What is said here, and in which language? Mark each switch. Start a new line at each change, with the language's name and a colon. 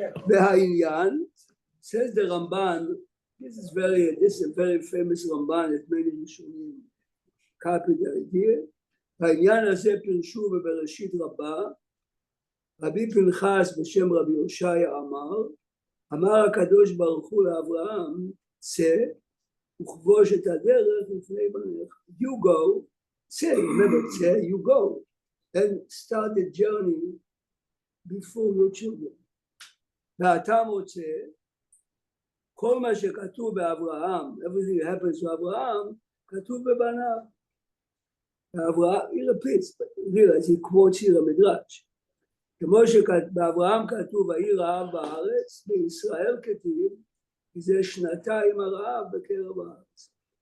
Hebrew: והעניין,
English: says the Ramban, this is a very famous Ramban that many Rishonim copied the idea.
Hebrew: העניין הזה פירשו בבראשית רבה, רבי פנחס בשם רבי יושעיה אמר הקדוש ברוך הוא לאברהם, צא וכבוש את הדרך לפני בניך.
English: You go, say, remember, say, you go, and start the journey before your children.
Hebrew: ואתה מוצא, כל מה שכתוב באברהם,
English: everything that happens to
Hebrew: אברהם, כתוב בבניו.
English: ואברהם, he repeats, but realize he quotes here המדרש.
Hebrew: כמו שבאברהם כתוב, ויהי רעב בארץ, בישראל כתיב, כי זה שנתיים הרעב בקרב הארץ.